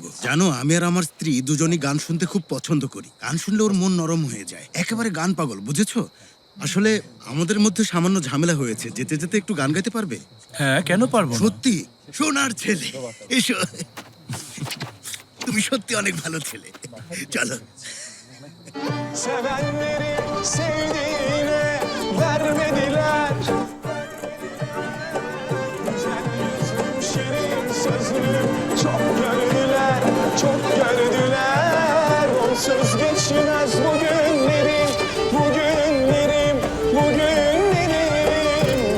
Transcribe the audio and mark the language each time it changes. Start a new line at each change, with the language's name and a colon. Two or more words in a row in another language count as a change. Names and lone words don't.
Bangla: জানো, আমি আর আমার স্ত্রী দুজনই গান শুনতে খুব পছন্দ করি। গান শুনলে ওর মন নরম হয়ে যায়, একেবারে গান পাগল, বুঝেছো? আসলে আমাদের মধ্যে সামান্য ঝামেলা হয়েছে। যেতে যেতে একটু গান গাইতে পারবে? হ্যাঁ, কেন পারবো না? সত্যি, সোনার ছেলে। এসো। তুমি সত্যি অনেক ভালো ছেলে। চলো।
Turkish: Sevenlerin sevdiğine vermediler. Güzel yüzüm, şirin sözlü çok gördüler, çok gördüler. Onsuz geçmez bugünlerim, bugünlerim, bugünlerim.